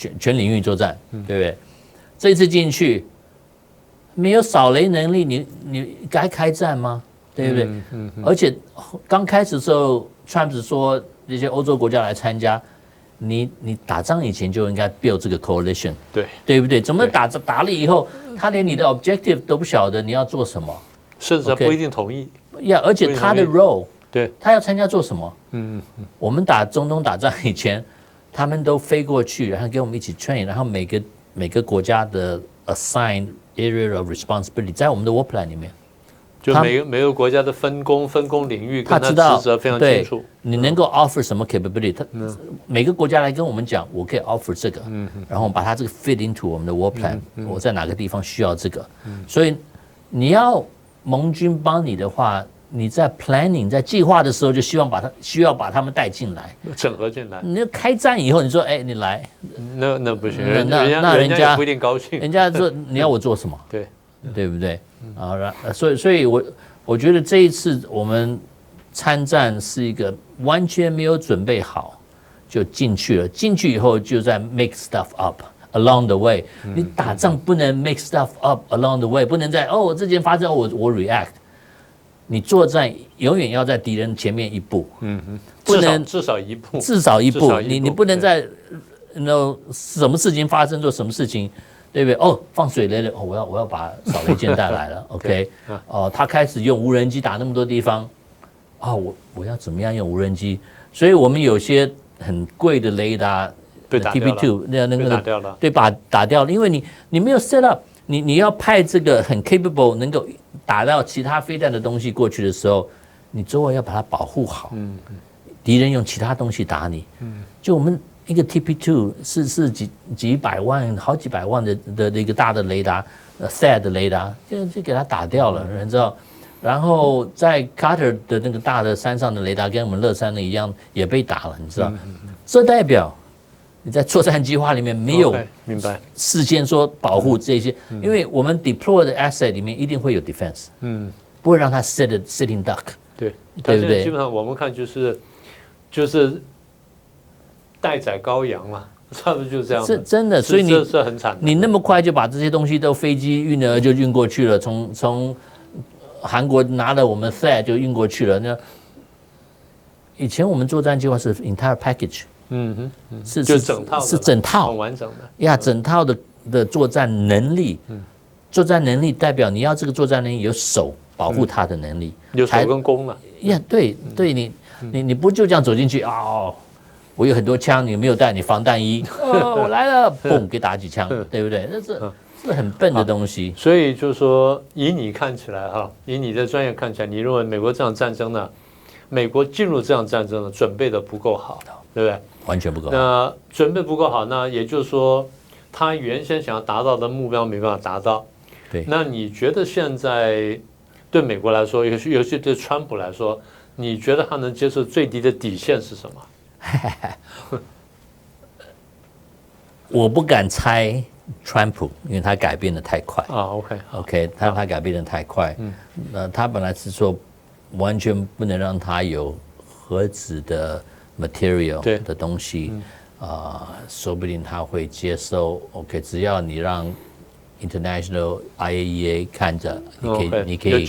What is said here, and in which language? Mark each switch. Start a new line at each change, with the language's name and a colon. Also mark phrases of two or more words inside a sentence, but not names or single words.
Chinese: 全領域作戰，對不對？這一次進去沒有掃雷能力，你該開戰嗎？對不對？而且剛開始的時候，Trump 說這些歐洲國家來參加，你打仗以前就應該 build 這個 coalition，對不對？怎麼打了以後，他連你的 objective 都不曉得你要做什麼，甚至不一定同意。而且他的 role。對，他要參加做什麼？我們打中東打仗以前，他們都飛過去，然後跟我們一起 train， 然後每個國家的
English: assigned area of responsibility
Chinese: 在我們的
English: war plan
Chinese: 裡面，就每個國家的分工領域跟他職責非常清楚。你能夠 offer 什麼 capability？ 每個國家來跟我們講，我可以 offer 這個，然後把它這個
English: fit into
Chinese: 我們的
English: war plan，
Chinese: 我在哪個地方需要這個，所以你要盟軍幫你的話。你在 planning 在計劃的時候就需要把他們帶進來，整合進來。你要開戰以後，你說你來，那不行，那人家不一定高興。人家說你要我做什麼？对不對？所以我覺得這一次我們參戰是一個完全沒有準備好就進去了，進去以後就在
English: make stuff up along the way。
Chinese: 你打仗不能
English: make stuff up along the way，
Chinese: 不能在這件發生我 react。你作戰永遠要在敵人前面一步，不能至少一步，你不能在什麼事情發生做什麼事情，對不對？放水雷了，我要把掃雷艦帶來了，OK，他開始用無人機打那麼多地方，我要怎麼樣用無人機？所以我們有些很貴的雷達被打掉了，TP2 那個對，把打掉了，因為你沒有
English: set up。
Chinese: 你要派這個很 capable 能夠打到其他飛彈的東西過去的時候，你周圍要把它保護好。敵人用其他東西打你。就我們一個 TP2 是幾百萬、好幾百萬的一個大的雷達 ，THAAD 的雷達就給它打掉了，你知道？然後在 Carter 的那個大的山上的雷達跟我們樂山的一樣也被打了，你知道？這代表你在作戰計劃裡面沒有事先說保護這些，因為我們 deploy 的 asset 裡面一定會有 defense， 不會讓它
English: sitting duck，
Chinese: 對不對？基本上我們看就是待宰羔羊嘛，差不多就是這樣。是真的，所以這是很慘。你那麼快就把這些東西都飛機運了就運過去了，從韓國拿了我們 THAAD 就運過去了。那以前我們作戰計劃是
English: entire package。
Chinese: 是整套，很完整的整套的作戰能力，作戰能力代表你要這個作戰能力有手保護它的能力，有手跟弓了。对，你不就這樣走進去我有很多槍，你沒有帶你防彈衣，我來了，嘣，給打幾槍，對不對？那是很笨的東西。所以就是說，以你看起來以你的專業看起來，你認為美國這場戰爭呢，美國進入這場戰爭呢，準備的不夠好，對不對？完全不夠好。那準備不夠好，那也就是說，他原先想要達到的目標沒辦法達到。對。那你覺得現在對美國來說，尤其對川普來說，你覺得他能接受最低的底線是什麼？我不敢猜川普，因為他改變的太快。 OK，他改變的太快。那他本來是說完全不能讓他有核子的 material 的東西，說不定他會接受。OK， 只要你讓 International IAEA 看着，你可以